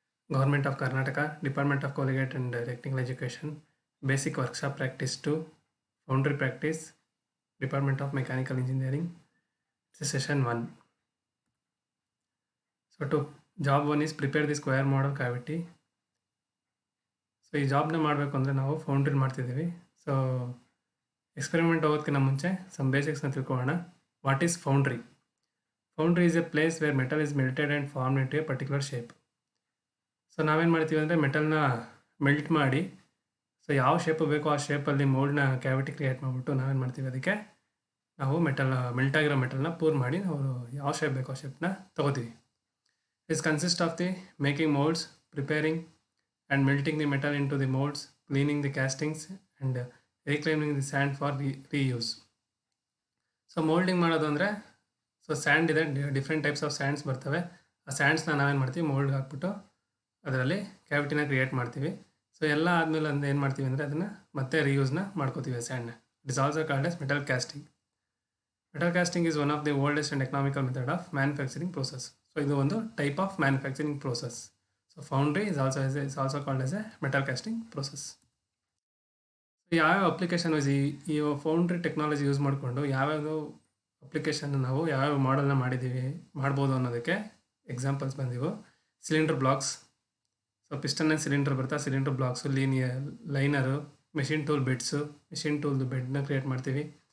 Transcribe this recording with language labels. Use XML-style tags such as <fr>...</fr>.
<en>Government of Karnataka, Department of Collegiate and Technical Education, Basic Workshop Practice 2, Foundry Practice, Department of Mechanical Engineering. It's session 1. So to job 1 is prepare the square model cavity.</en> <kn>So ಈ ಜಾಬ್ನ ಮಾಡಬೇಕು ಅಂದರೆ ನಾವು foundry ಮಾಡ್ತಿದ್ದೀವಿ. So experiment ಹೋಗೋದಕ್ಕಿಂತ ಮುಂಚೆ some ಬೇಸಿಕ್ಸ್ನ ತಿಳ್ಕೊಳ್ಳೋಣ.</kn> <en>What is foundry? Foundry is a place where metal is melted and form into a particular shape.</en> <kn>So ನಾವೇನು ಮಾಡ್ತೀವಿ ಅಂದರೆ ಮೆಟಲ್ನ ಮೆಲ್ಟ್ ಮಾಡಿ, ಸೊ ಯಾವ ಶೇಪು ಬೇಕೋ ಆ ಶೇಪಲ್ಲಿ ಮೋಲ್ಡ್ನ ಕ್ಯಾವಿಟಿ ಕ್ರಿಯೇಟ್ ಮಾಡಿಬಿಟ್ಟು ನಾವೇನು ಮಾಡ್ತೀವಿ, ಅದಕ್ಕೆ ನಾವು ಮೆಲ್ಟ್ ಆಗಿರೋ ಮೆಟಲ್ನ ಪೂರ್ ಮಾಡಿ ನಾವು ಯಾವ ಶೇಪ್ ಬೇಕೋ ಆ ಶೇಪ್ನ ತೊಗೋತೀವಿ.</kn> <en>This consist of the making moulds, preparing and melting the metal into the molds, cleaning the castings and reclaiming the sand for reuse.</en> <kn>So moulding ಮಾಡೋದು ಅಂದರೆ, ಸೊ ಸ್ಯಾಂಡ್ ಇದೆ, ಡಿಫ್ರೆಂಟ್ ಟೈಪ್ಸ್ ಆಫ್ ಸ್ಯಾಂಡ್ಸ್ ಬರ್ತವೆ. ಆ ಸ್ಯಾಂಡ್ಸ್ನ ನಾವೇನು ಮಾಡ್ತೀವಿ, ಮೋಲ್ಡ್ಗೆ ಹಾಕ್ಬಿಟ್ಟು ಅದರಲ್ಲಿ ಕ್ಯಾವಿಟಿನ create ಮಾಡ್ತೀವಿ. ಸೊ ಎಲ್ಲ ಆದಮೇಲೆ ಅಂದ್ರೆ ಏನು ಮಾಡ್ತೀವಿ ಅಂದರೆ ಅದನ್ನು ಮತ್ತೆ ರೀಯೂಸ್ನ ಮಾಡ್ಕೋತೀವಿ ಆ ಸ್ಯಾಂಡ್ನ.</kn> <en>It is also called as metal casting. Metal casting is one of the oldest and economical method of manufacturing process.</en> <kn>So ಇದು ಒಂದು type of manufacturing process.</kn> <en>So foundry is also called as a metal casting process.</en> <kn>So ಯಾವ application ಈ foundry technology use ಮಾಡಿಕೊಂಡು ಯಾವ್ಯಾವ application ನಾವು ಯಾವ್ಯಾವ ಮಾಡಲ್ನ ಮಾಡ್ಬೋದು ಅನ್ನೋದಕ್ಕೆ examples ಬಂದಿವು. Cylinder blocks. So piston and cylinder ಬರ್ತಾ, cylinder blocks, liner, machine tool beds, machine ಟೂಲ್ದು ಬೆಡ್ನ create ಮಾಡ್ತೀವಿ.</kn>